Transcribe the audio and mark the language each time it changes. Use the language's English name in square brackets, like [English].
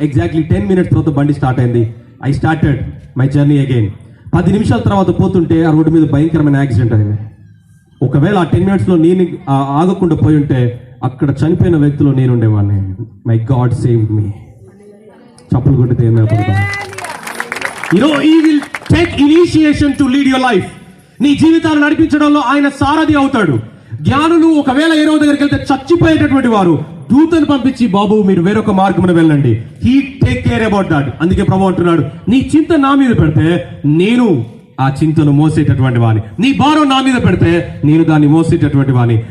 [Telugu] Exactly 10 minutes తర్వాత బండి start అయింది. [English] I started my journey again. [Telugu] 10 నిమిషాల తర్వాత పోతుంటే ఆ రోడ్డు మీద భయంకరమైన యాక్సిడెంట్ అయింది. ఒకవేళ ఆ 10 minutesలో నేను ఆగకుండా పోయి ఉంటే అక్కడ చనిపోయిన వ్యక్తిలో నేను ఉండేవాడిని. [English] My God saved me. [Telugu] చప్పులు కొట్టితే ఏమైపోతుంది? [English] He will take initiation to lead your life. [Telugu] నీ జీవితాన్ని నడిపించడంలో ఆయన సారథి అవుతాడు. జ్ఞానులు ఒకవేళ ఏరో దగ్గరికి వెళ్తే చచ్చిపోయేటటువంటి వారు దూతను పంపించి, బాబు మీరు వేరొక మార్గమున వెళ్ళండి. [English] He take care about that. [Telugu] అందుకే ప్రభు అంటున్నాడు, నీ చింత నా మీద పెడితే నేను ఆ చింతను మోసేటటువంటి వాని, నీ భారం నా మీద పెడితే నేను దాన్ని మోసేటటువంటి వాని.